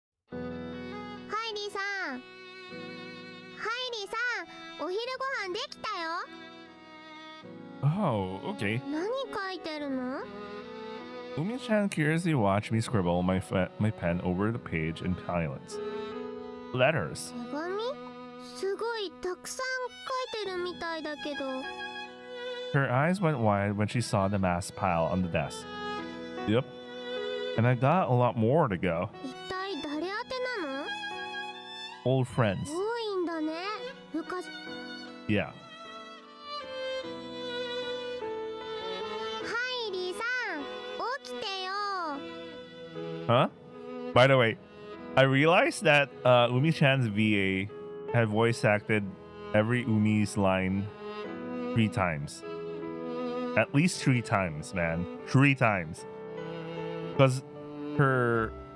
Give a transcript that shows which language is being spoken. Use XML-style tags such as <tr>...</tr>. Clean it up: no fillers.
<ja>ハイリーさん、ハイリーさん、お昼ご飯できたよ。</ja> <en>Oh, okay.</en> <ja>何書いてるの？</ja> <en>Umi-chan curiously watched me scribble my pen over the page in silence. Letters.</en> <ja>手紙？すごいたくさん書いてるみたいだけど。</ja> <en>Her eyes went wide when she saw the mass pile on the desk. Yep. And I got a lot more to go.</en> <ja>一体誰宛てなの？</ja> <en>Old friends.</en> <ja>多いんだね。昔。</ja> <en>Yeah.</en> <ja>ハイリーさん、起きてよ。</ja> <en>Huh? By the way, I realized that Umi-chan's VA had voice acted every Umi's line 3 times. At least 3 times, man. 3 times. Because her...</en>